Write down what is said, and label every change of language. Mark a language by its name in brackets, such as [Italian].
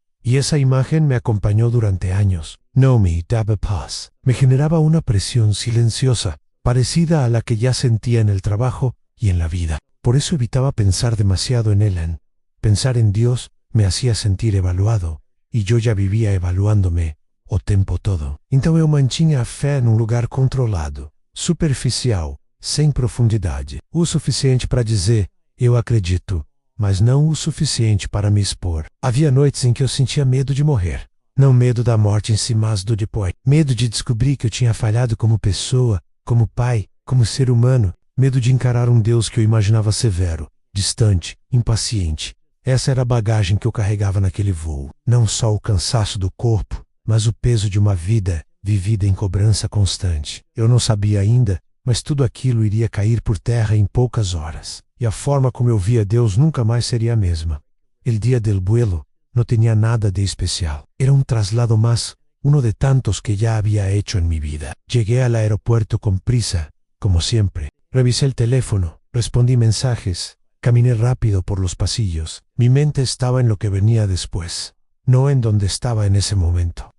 [Spanish] Y esa imagen me acompañó durante años. No me daba paz. Me generaba una presión silenciosa, parecida a la que ya sentía en el trabajo y en la vida. Por eso evitaba pensar demasiado en Ellen. Pensar en Dios me hacía sentir evaluado, y yo ya vivía evaluándome [Portuguese] o tempo todo. Então eu mantinha a fé num lugar controlado, superficial, sem profundidade. O suficiente para dizer, eu acredito, mas não o suficiente para me expor. Havia noites em que eu sentia medo de morrer. Não medo da morte em si, mas do depois. Medo de descobrir que eu tinha falhado como pessoa, como pai, como ser humano. Medo de encarar um Deus que eu imaginava severo, distante, impaciente. Essa era a bagagem que eu carregava naquele voo. Não só o cansaço do corpo, mas o peso de uma vida vivida em cobrança constante. Eu não sabia ainda, mas tudo aquilo iria cair por terra em poucas horas. E a forma como eu via Deus nunca mais seria a mesma. [Spanish] El día del vuelo no tenía nada de especial. Era un traslado más, uno de tantos que ya había hecho en mi vida. Llegué al aeropuerto con prisa, como siempre. Revisé el teléfono, respondí mensajes, caminé rápido por los pasillos. Mi mente estaba en lo que venía después, no en donde estaba en ese momento.